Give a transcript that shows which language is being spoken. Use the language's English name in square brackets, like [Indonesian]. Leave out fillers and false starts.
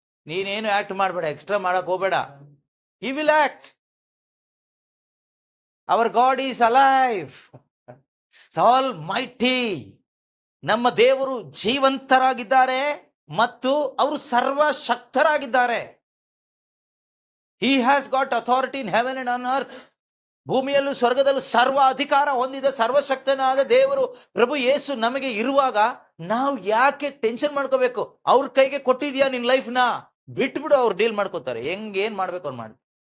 [Kannada] ನೀನೇನು ಆಕ್ಟ್ ಮಾಡಬೇಡ, ಎಕ್ಸ್ಟ್ರಾ ಮಾಡಕ್ ಹೋಗ್ಬೇಡ. [English] He will act. Our God is alive. Almighty. [Kannada] ನಮ್ಮ ದೇವರು ಜೀವಂತರಾಗಿದ್ದಾರೆ ಮತ್ತು ಅವರು ಸರ್ವಶಕ್ತರಾಗಿದ್ದಾರೆ. [English] He has got authority in heaven and on earth. [Kannada] ಭೂಮಿಯಲ್ಲೂ ಸ್ವರ್ಗದಲ್ಲೂ ಸರ್ವ ಅಧಿಕಾರ ಹೊಂದಿದ ಸರ್ವಶಕ್ತನಾದ ದೇವರು ಪ್ರಭು ಯೇಸು ನಮಗೆ ಇರುವಾಗ ನಾವು ಯಾಕೆ ಟೆನ್ಷನ್ ಮಾಡ್ಕೋಬೇಕು? ಅವ್ರ ಕೈಗೆ ಕೊಟ್ಟಿದ್ಯಾ ನಿನ್ ಲೈಫ್ನ, ಬಿಟ್ಬಿಡು, ಅವ್ರು ಡೀಲ್ ಮಾಡ್ಕೋತಾರೆ. ಏನ್ ಮಾಡ್ಬೇಕು ಅವ್ರು ಮಾಡಿ.